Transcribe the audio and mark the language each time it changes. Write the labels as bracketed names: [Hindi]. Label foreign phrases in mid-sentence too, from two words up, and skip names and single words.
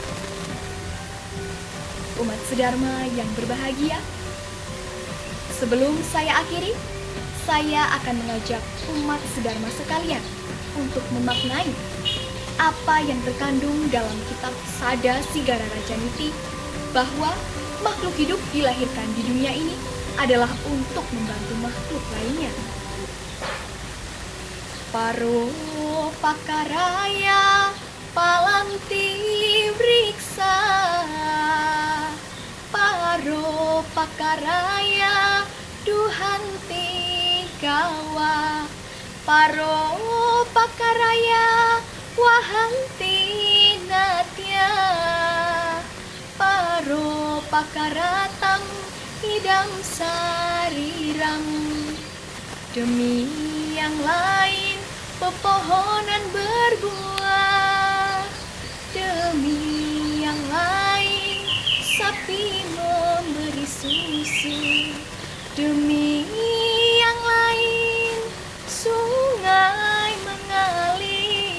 [Indonesian] Umat sedharma yang berbahagia, sebelum saya akhiri, saya akan mengajak umat sedharma sekalian untuk memaknai apa yang terkandung dalam kitab Sada Sigara Rajaniti, bahwa makhluk hidup dilahirkan di dunia ini adalah untuk membantu makhluk lainnya. [Sanskrit] Paro pakaraya palanti riksa, paro pakaraya duhanti gawa, paro pakaraya wahanti natya, paro pakaratam idam sariram. [Indonesian] Demi yang lain pepohonan berbuah, demi yang lain sapi memberi susu, demi yang lain sungai mengalir.